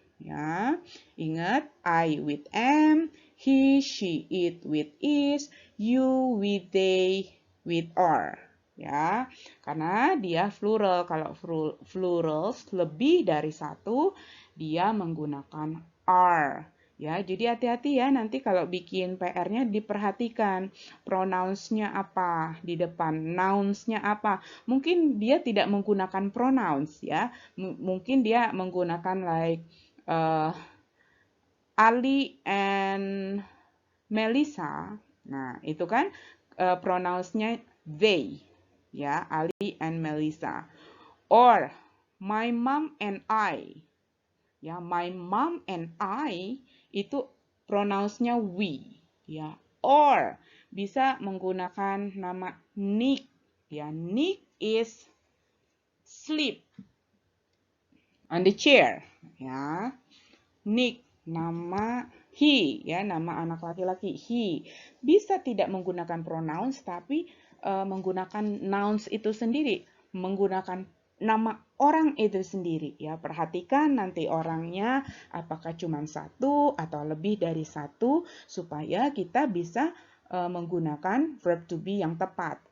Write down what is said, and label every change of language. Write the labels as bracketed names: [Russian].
[Indonesian] Ya, ingat [English] I with am, he, she, it with is, you with they with are. [Indonesian] Ya, karena dia plural. Kalau plurals lebih dari satu, dia menggunakan are. Ya, jadi hati-hati ya nanti kalau bikin PR-nya diperhatikan pronouns-nya apa di depan, nouns-nya apa. Mungkin dia tidak menggunakan pronouns ya. Mungkin dia menggunakan [English] like Ali and Melissa. [Indonesian] Nah, itu kan pronouns-nya they. [English] Ya, Ali and Melissa. Or my mom and I. Ya, my mom and I [Indonesian] itu pronouns-nya [English] we. [Indonesian] Ya, or bisa menggunakan nama Nick. [English] Ya, Nick is sleep on the chair. [Indonesian] Ya, Nick nama he, ya, nama anak laki-laki he. Bisa tidak menggunakan pronouns tapi menggunakan nouns itu sendiri, menggunakan nama orang itu sendiri. Ya, perhatikan nanti orangnya apakah cuma satu atau lebih dari satu supaya kita bisa menggunakan verb to be yang tepat.